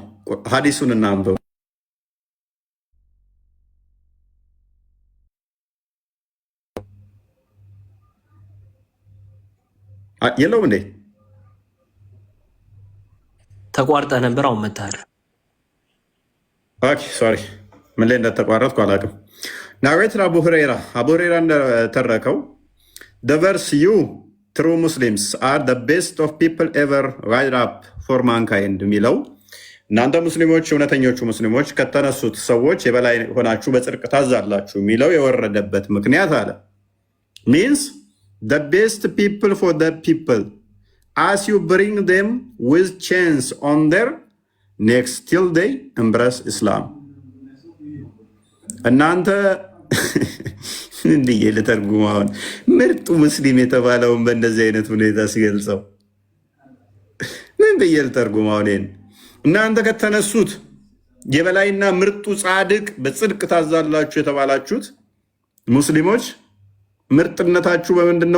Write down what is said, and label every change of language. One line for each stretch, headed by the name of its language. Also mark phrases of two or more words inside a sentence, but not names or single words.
Amharic: ሀዲሱን እናንብብ። የለውም እንዴ? ተቋርጠ ነበር። አሁን መታል። ኦኬ ሶሪ፣ ምን ላይ እንደተቋረጥኩ አላውቅም። ናሬትድ አቡ ሁረይራ እንደተረከው
English: the verse you true Muslims are the best of people ever rise up for mankind
Amharic: የሚለው እናንተ ሙስሊሞች እውነተኞቹ ሙስሊሞች ከተነሱት ሰዎች የበላይ ሆናችሁ በጽድቅ ታዛላችሁ የሚለው የወረደበት ምክንያት አለ
English: means the best people for the people as you bring them with chains on their necks till they embrace Islam።
Amharic: እናንተ ምን ብዬ ልተርጉም? አሁን ምርጡ ሙስሊም የተባለውን በእንደዚህ አይነት ሁኔታ ሲገልጸው ምን ብዬ ልተርጉም? አሁን እናንተ ከተነሱት የበላይና ምርጡ ጻድቅ በጽድቅ ታዛላችሁ የተባላችሁት ሙስሊሞች ምርጥነታችሁ በምንድን ነው?